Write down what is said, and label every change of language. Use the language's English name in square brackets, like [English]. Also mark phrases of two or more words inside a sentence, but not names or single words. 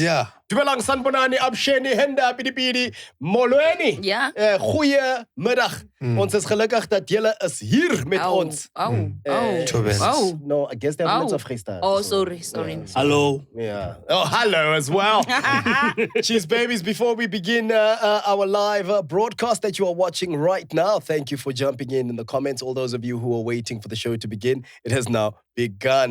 [English] yeah. [Zulu] Dumelang sanbonani, absheni, henda, pidi, molweni. [Afrikaans] Ja. Goeie middag. Ons is gelukkig dat julle is hier met ons. Tobes. [English] No, I guess they're not of freestyle. Oh, sorry. Hello. Yeah. Oh, hello as well. Cheese babies, before we begin our live broadcast that you are watching right now, thank you for jumping in the comments. All those of you who are waiting for the show to begin, it has now begun.